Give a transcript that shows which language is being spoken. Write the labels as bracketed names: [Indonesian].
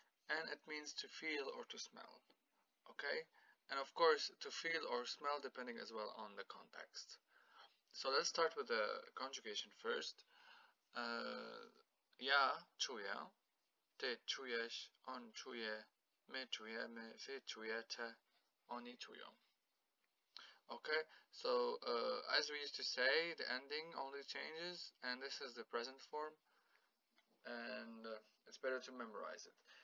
[English] And it means to feel or to smell. Okay? And of course, to feel or smell depending as well on the context. So let's start with the conjugation first. [Polish] Ja czuję, ty czujesz, on czuje, my czujemy, wy czujecie, oni czują. [English] Okay, so as we used to say, the ending only changes, and this is the present form, and it's better to memorize it.